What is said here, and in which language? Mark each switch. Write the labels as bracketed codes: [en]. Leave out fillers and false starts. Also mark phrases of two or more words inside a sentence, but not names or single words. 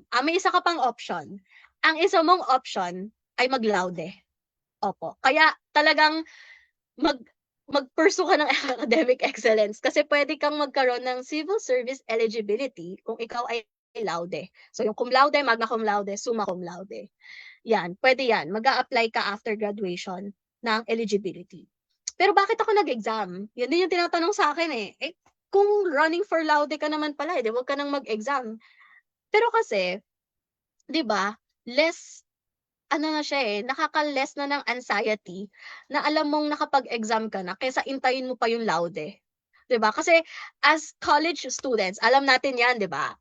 [tl] May isa ka pang option. Ang isa mong option ay mag-laude. Opo. Kaya talagang mag mag-pursue ka ng [en] academic excellence [tl] kasi pwede kang magkaroon ng [en] civil service eligibility [tl] kung ikaw ay laude. [la] So yung cum laude, magna cum laude, summa cum laude. [tl] Yan, pwede yan. Mag-a-apply ka [en] after graduation [tl] ng eligibility. Pero bakit ako nag-exam? Yan din yung tinatanong sa akin eh. Kung [en] running for laude [tl] ka naman pala, di wag ka nang mag-exam. Pero kasi, di ba, less na siya nakaka-less na ng anxiety na alam mong nakapag-exam ka na kaysa intayin mo pa yung laude. 'Di ba? Kasi [en] as college students, [tl] alam natin 'yan, 'di ba?